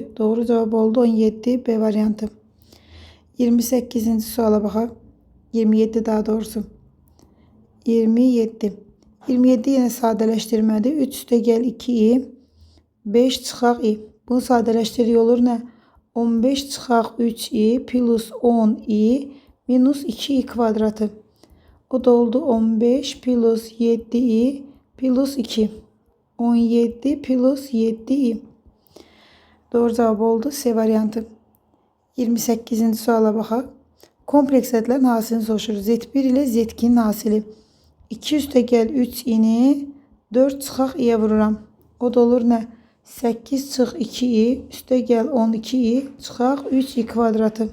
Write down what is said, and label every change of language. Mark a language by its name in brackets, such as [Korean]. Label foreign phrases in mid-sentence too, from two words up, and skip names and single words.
[Azerbaijani] Doğru cavab oldu 17 B variantı. 28-ci suala baxaq. 27 daha doğrusu. 27. 27 yenə sadələşdirmədir. 3 üstə gəl 2i. 5 çıxaq i. Bunu sadələşdiririk olur nə? 15 çıxaq 3i plus 10i minus 2i kvadratı. O da oldu 15 plus 7i plus 2. 17 plus 7i. Doğru cavab oldu C variantı. 28-ci suala baxaq. Kompleks ədədlərin hasilini soruşur. Z1 ilə Z2'nin hasili. 2 üstə gəl 3i'ni 4 çıxaq i'yə vururam. O da olur nə? 8 çıx 2i üstə gəl 12i çıxaq 3i kvadratı.